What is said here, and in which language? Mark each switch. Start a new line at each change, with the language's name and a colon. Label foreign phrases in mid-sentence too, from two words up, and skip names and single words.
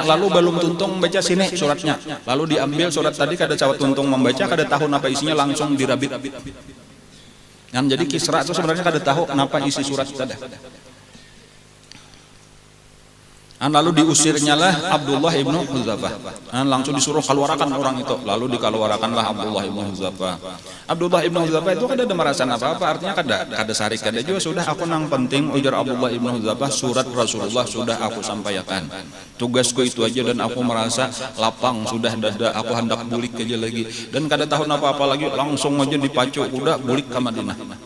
Banjar: Lalu belum tuntung baca sini suratnya, lalu diambil surat tadi kada cawat tuntung membaca, kada tahu apa isinya, langsung dirabit. Jadi Kisra itu sebenarnya kada tahu kenapa isi surat tadi. Lalu diusirnya lah Abdullah ibnu Hudzafah. Langsung disuruh keluarkan orang itu. Lalu dikeluarkanlah Abdullah ibnu Hudzafah. Abdullah ibnu Hudzafah itu kada ada merasaan apa-apa. Artinya kada sarik, kada juga. Sudah aku nang penting ujar Abdullah ibnu Hudzafah, surat Rasulullah sudah aku sampaikan. Tugasku itu aja dan aku merasa lapang sudah dada. Aku hendak bulik aja lagi. Dan kada tahu apa-apa lagi. Langsung aja dipacu kuda bulik ke Madinah.